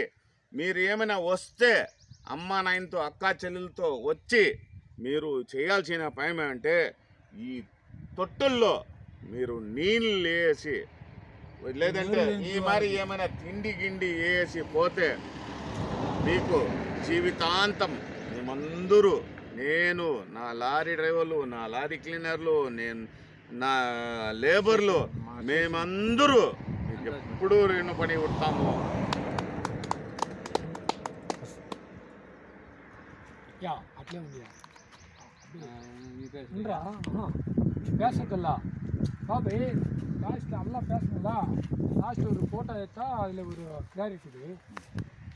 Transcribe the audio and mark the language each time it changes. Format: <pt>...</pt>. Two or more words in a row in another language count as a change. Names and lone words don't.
<te>మీరు ఏమైనా వస్తే అమ్మా నాయనతో, అక్కా చెల్లెలతో వచ్చి మీరు చేయాల్సిన పని అంటే ఈ తొట్టుల్లో మీరు నీళ్ళు వేసి, లేదంటే ఈ మరి ఏమైనా తిండి గిండి వేసి పోతే మీకు జీవితాంతం మేమందరూ, నేను, నా లారీ డ్రైవర్లు, నా లారీ క్లీనర్లు, నా లేబర్లు, మేమందరూ మీకు ఎప్పుడూ రుణపడి ఉంటాము. అట్లే ఉంది.</te> <ta>நீ பேசு இல்லைடா பேசுறதில்ல பாபு லாஸ்ட்டில் எல்லாம் பேசணும்ல லாஸ்ட் ஒரு ஃபோட்டோ எடுத்தா அதில் ஒரு கிளாரிட்டி</ta>